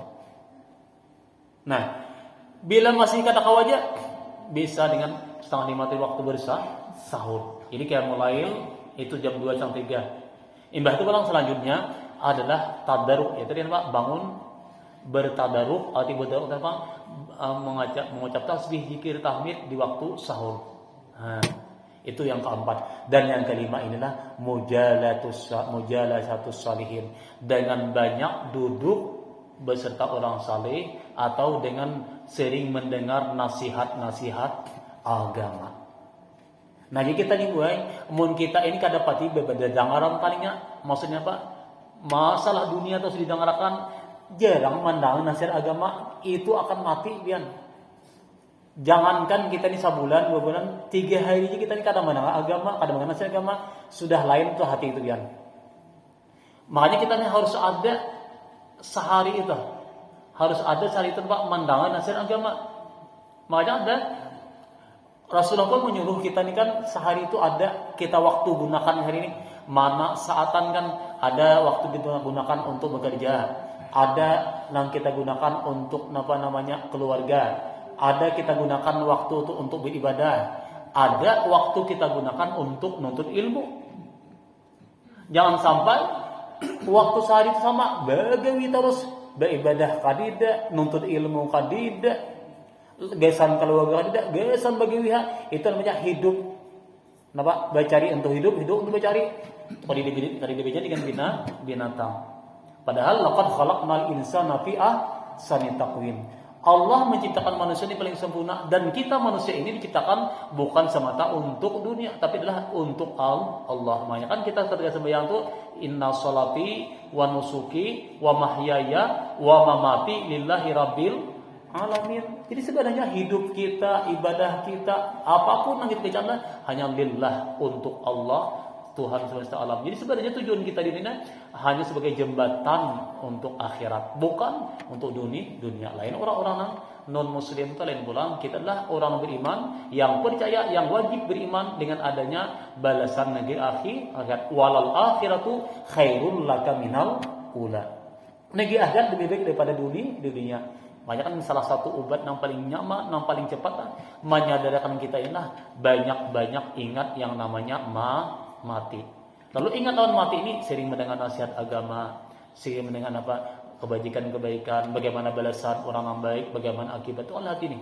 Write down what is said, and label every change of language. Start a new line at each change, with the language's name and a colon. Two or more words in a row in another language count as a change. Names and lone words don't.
Banjar: Nah bila masih kada kawa aja bisa dengan 4:30 waktu sahur.
Indonesian: Ini kayak mulai itu jam 2 jam 3. Imbah itu pulang selanjutnya adalah tadarruk. Ya tadi bangun bertadarruk atau bertadarruk mengucap tasbih, zikir, tahmid di waktu sahur. Itu yang keempat. Dan yang kelima inilah
Arabic: مجالسة الصالحين.
Indonesian: Dengan banyak duduk beserta orang saleh atau dengan sering mendengar nasihat-nasihat agama.
Banjar: Nah, jadi kita nih mun kita ini kada pati bebedangaran tadinya, maksudnya apa?
Indonesian: Masalah dunia terus didengarkan jarang mandang nasihat agama itu akan mati pian. Jangankan kita ini sebulan, 2 bulan, 3 hari aja kita ini kada mendengar agama, kada mendengar nasihat agama, sudah lain tuh hati itu pian. Makanya kita ini harus ada sehari itu. Harus ada sehari itu Pak mendengar nasihat agama. Makanya ada Rasulullah pun menyuruh kita nih kan sehari itu ada kita waktu gunakan hari ini. Mana saatan kan ada waktu kita gunakan untuk bekerja, ada yang kita gunakan untuk keluarga, ada kita gunakan waktu itu untuk beribadah, ada waktu kita gunakan untuk nuntut ilmu.
Banjar: Jangan sampai waktu sehari itu sama bagawi terus, beribadah kadida, nuntut ilmu kadida, gesan keluarga kadida, gesan bagawi.
Indonesian: Itu namanya hidup. Napa?
Banjar: Bacari untuk hidup, hidup untuk bacari. Kalau dibeda dengan binatang.
Arabic: Padahal لقد خلقنا الإنسان في أحسن تقويم.
Indonesian: Allah menciptakan manusia ini paling sempurna, dan kita manusia ini diciptakan bukan semata untuk dunia, tapi adalah untuk Allah. Makanya kan kita ketika sembahyang itu
Arabic: إن صلاتي ونسكي ومحياي ومماتي لله رب العالمين.
Indonesian: Jadi sebenarnya hidup kita, ibadah kita, apapun yang kita kerjakan hanya lillah, untuk Allah, Tuhan semesta alam. Jadi sebenarnya tujuan kita di dunia hanya sebagai jembatan untuk akhirat, bukan untuk dunia lain. Orang-orang non muslim itu lain pulang. Kita adalah orang beriman yang percaya, yang wajib beriman dengan adanya balasan negeri akhirat.
Arabic: وللآخرة خير لك من الأولى.
Indonesian: Negeri akhirat lebih baik daripada dunia. Makanya kan salah satu obat yang paling nyaman, yang paling cepat menyadarkan kita inilah banyak-banyak ingat yang namanya mati. Lalu ingat lawan mati ini sering mendengar nasihat agama, sering mendengar kebaikan-kebaikan, bagaimana balasan orang yang baik, bagaimana akibat itu Allah hati ini.